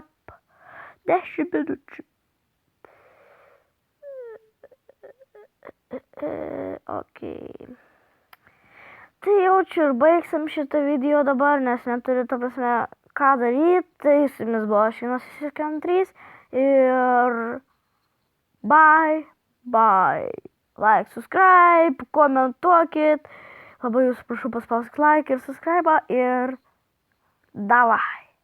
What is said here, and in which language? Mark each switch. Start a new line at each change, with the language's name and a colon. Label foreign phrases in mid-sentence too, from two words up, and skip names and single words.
Lithuanian: 10 minučių. Ok. Tai jau čia ir baigsim šitą video dabar, nes neturiu, ta prasme, ką daryti. Tai su jumis buvo Šinas 613 ir
English: bye, bye. Like, subscribe,
Lithuanian: komentuokit. Labai jūs prašau paspauskit like ir subscribe ir davai.